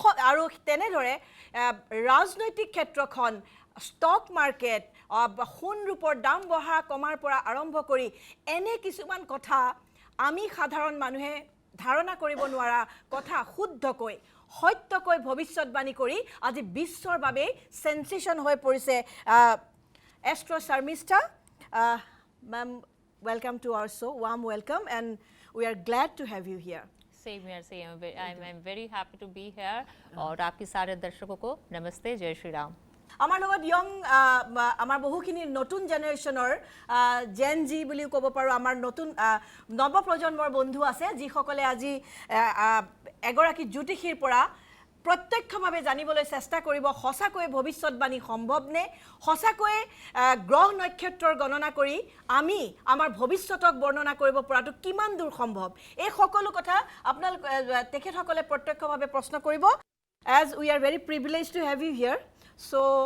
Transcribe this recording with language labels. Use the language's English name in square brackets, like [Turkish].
[Assamese] আৰু তেনেদৰে ৰাজনৈতিক ক্ষেত্ৰখন ষ্টক মাৰ্কেট সোণ ৰূপৰ দাম বঢ়া কমাৰ পৰা আৰম্ভ কৰি এনে কিছুমান কথা আমি সাধাৰণ মানুহে ধাৰণা কৰিব নোৱাৰা কথা শুদ্ধকৈ সত্যকৈ ভৱিষ্যতবাণী কৰি আজি বিশ্বৰ বাবে সেন্সেশন হৈ পৰিছে astro Sharmistha [English] ma'am welcome to our show warm welcome and we are glad to have you here same here I'm very happy to be here [Hindi] और आपके सारे दर्शकों को नमस्ते जय श्री राम [Assamese] আমাৰ লগত ইয়ং আমাৰ বহুখিনি নতুন জেনাৰেশনৰ জেন জি বুলি ক'ব পাৰো আমাৰ নতুন নৱ প্ৰজন্মৰ বন্ধু আছে যিসকলে আজি এগৰাকী জ্যোতিষীৰ পৰা প্ৰত্যক্ষভাৱে জানিবলৈ চেষ্টা কৰিব সঁচাকৈ ভৱিষ্যতবাণী সম্ভৱ নে সঁচাকৈ গ্ৰহ নক্ষত্ৰৰ গণনা কৰি আমি আমাৰ ভৱিষ্যতক বৰ্ণনা কৰিব পৰাটো কিমান দূৰ সম্ভৱ এই সকলো কথা আপোনালোক তেখেতসকলে প্ৰত্যক্ষভাৱে প্ৰশ্ন কৰিব [English] as we are very privileged to have you here so